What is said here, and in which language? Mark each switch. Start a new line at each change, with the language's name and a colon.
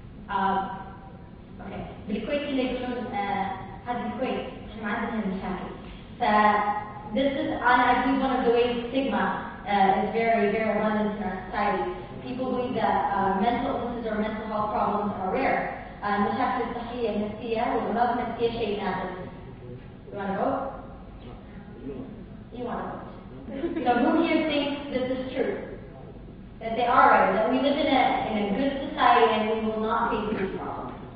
Arabic: اوكي بالكويت اللي يقولون هذا الكويت احنا ما عندنا مشاكل.
English: This is, I believe, one of the ways stigma is very, very abundant in our society. People believe that mental illnesses or mental health problems are rare.
Arabic: المشاكل الصحية النفسية والأمراض النفسية شيء نادر.
English: You want to vote? You want to vote. So who here thinks this is true? That they are right, that we live in a good society and we will not face these problems.